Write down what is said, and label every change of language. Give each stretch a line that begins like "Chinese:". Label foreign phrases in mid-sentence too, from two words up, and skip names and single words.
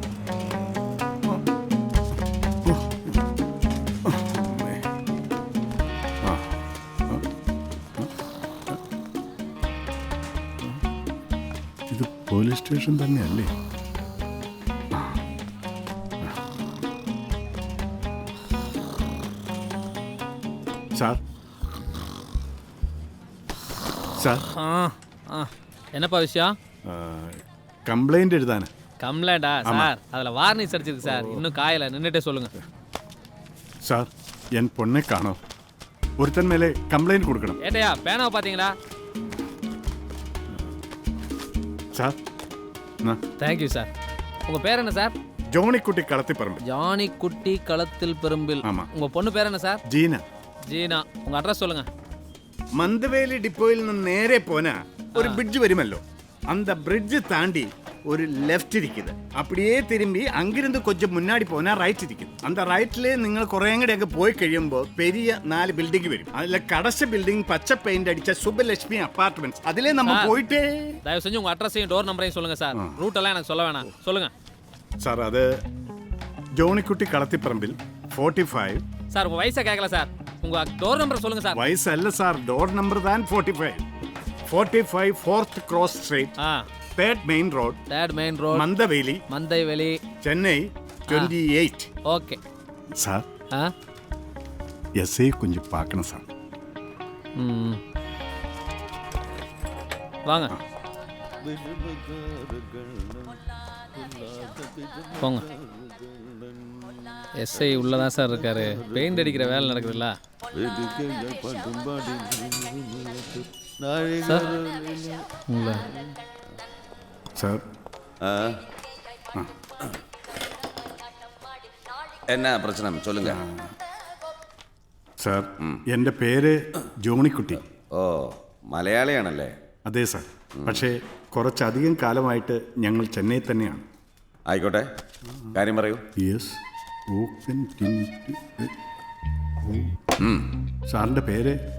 Malayalam: ഇത് പോലീസ് സ്റ്റേഷൻ തന്നെയല്ലേ? സാർ, സാർ,
Tamil: என்னப்பா விஷயம்? கம்ப்ளைண்ட் எழுதானே. கம்ப்ளைண்டா சார்? அதில் வார்னிஷ் அடிச்சிருக்கு சார், இன்னும் காயலை, நின்றுட்டே சொல்லுங்க சார். என் பொண்ணை காணோம். ஒருத்தன் மேலே கம்ப்ளைண்ட் கொடுக்கணும். ஏட்டையா பேனாவை பார்த்தீங்களா சார்? தேங்க்யூ சார். உங்கள் பேர் என்ன சார்? ஜோனிக்குட்டி களத்திப்பரம்பில். ஜானிக்குட்டி களத்தில் பெரும்பில். ஆமாம். உங்கள் பொண்ணு பேர் என்ன சார்? ஜீனா. ஜீனா. உங்கள் அட்ரஸ் சொல்லுங்கள்.
Malayalam: മന്ദവേലി ഡിപ്പോയിൽ നിന്ന് നേരെ പോനാ ഒരു ബ്രിഡ്ജ് വരുമല്ലോ,
Tamil: அந்த பிரிட்ஜ் தாண்டி ஒரு லெஃப்ட் இருக்குது. அப்படியே திரும்பி அங்கிருந்து கொஞ்சம் முன்னாடி போனால் ரைட் இருக்குது. அந்த ரைட்லேயே
Malayalam: നിങ്ങൾ കുറേ അങ്ങോട്ടൊക്കെ പോയി കഴിയുമ്പോൾ பெரிய 4 ബിൽഡിംഗ് വരും. അതിലെ കടച്ച ബിൽഡിംഗ് പച്ച പെയിന്റ് അടിച്ച സുബ്ബലക്ഷ്മി അപ്പാർട്ട്മെന്റ്സ്.
Tamil: അതിലെ நம்ம போயிட்டே. தயவு செஞ்சு உங்கள் அட்ரஸையும் டோர் நம்பரையும் சொல்லுங்கள் சார். ரூட் எல்லாம் எனக்கு சொல்ல வேணாம், சொல்லுங்கள்
Malayalam: സാർ. അത് ജോണിക്കുട്ടി കളത്തിപ്പറമ്പിൽ 45.
Tamil: சார் உங்கள் வயசை கேட்கல சார், உங்கள் டோர் நம்பர் சொல்லுங்கள் சார்.
Malayalam: വയസ്സല്ല സാർ, ഡോർ നമ്പർ താൻ 45. 45 4th ക്രോസ് സ്ട്രീറ്റ്, തേർഡ് മെയിൻ റോഡ്, മന്ദവേലി, ചെന്നൈ 28.
Tamil: ஓகே சார் கொஞ்சம் பார்க்கணும் சார். வாங்க போங்க. எஸ்ஐ உள்ளதான் சார் இருக்காரு. பெயிண்ட் அடிக்கிற வேலை நடக்குதுல்ல சார். உங்களை சார் என்ன பிரச்சனை சொல்லுங்க
Malayalam: സാർ എൻ്റെ പേര് ജോണിക്കുട്ടി. ഓ മലയാളിയാണല്ലേ? അതെ സാർ, പക്ഷേ കുറച്ചധികം കാലമായിട്ട് ഞങ്ങൾ ചെന്നൈ തന്നെയാണ്. ആയിക്കോട്ടെ, കാര്യം പറയൂ. യെസ്, സാറിൻ്റെ പേര്?